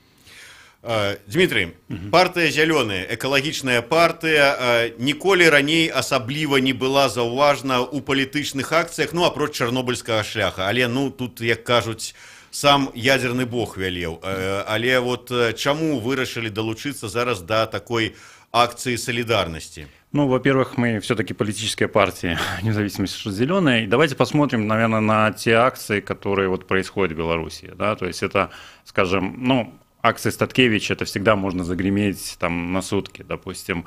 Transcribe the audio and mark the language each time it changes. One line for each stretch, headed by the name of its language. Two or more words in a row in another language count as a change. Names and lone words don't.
Belarusian: Дмітрый, партыя «Зялёныя», экалагічная партыя, ніколі раней асабліва не была заўважна ў палітычных акцыях, апроч чарнобыльскага шляха, але тут, як кажуць, сам ядерны бог вялеў. Але вот чаму вырашылі далучыцца зараз да такой
Russian: акции солидарности? Во-первых, мы все-таки политическая партия, независимости, что «Зеленая». И давайте посмотрим, наверное, на те акции, которые происходят в Беларуси. Да? То есть это, скажем, акции Статкевича, это всегда можно загреметь на сутки, допустим.